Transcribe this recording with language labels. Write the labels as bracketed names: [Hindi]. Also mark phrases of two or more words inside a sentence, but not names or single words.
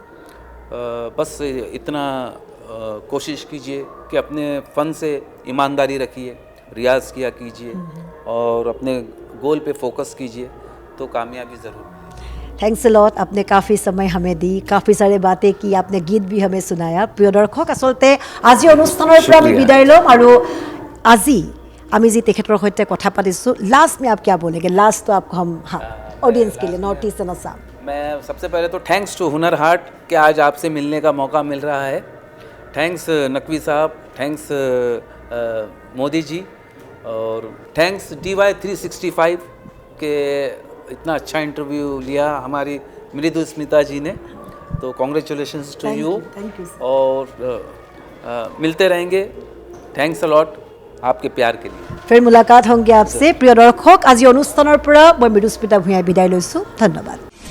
[Hindi] बस इतना कोशिश कीजिए कि अपने फ़न से ईमानदारी रखिए, रियाज़ किया कीजिए, और अपने गोल पे फोकस कीजिए, तो कामयाबी ज़रूर। [English] Thanks a lot, [Hindi] आपने काफ़ी समय हमें दी, काफ़ी सारे बातें की, आपने गीत भी हमें सुनाया। [Assamese] প্ৰিয় দৰ্শক, আচলতে আজি অনুষ্ঠানৰ পৰা আমি বিদায় ল'ম, আৰু আজি আমি যি তেখেতৰ সৈতে কথা পাতিছোঁ, [Hindi] लास्ट में आप क्या बोलेंगे? लास्ट तो आपको हम ऑडियंस के लिए, [English] North East and Assam. [Hindi] मैं सबसे पहले तो [English] Thanks to [Hindi] हुनर हाट कि आज आपसे मिलने का मौका मिल रहा है। थैंक्स नकवी साहब, थैंक्स मोदी जी, और थैंक्स DY365 के इतना अच्छा इंटरव्यू लिया हमारी मृदु स्मिता जी ने। तो [English] Congratulations to you, [Hindi] और मिलते रहेंगे। [English] Thanks a lot [Hindi] आपके प्यार के लिए। फिर मुलाकात होंगे आपसे। [Assamese] প্ৰিয় দৰ্শক, আজি অনুষ্ঠানৰ পৰা মই মৃদুস্মিতা ভূঞাই বিদায় লৈছোঁ। ধন্যবাদ।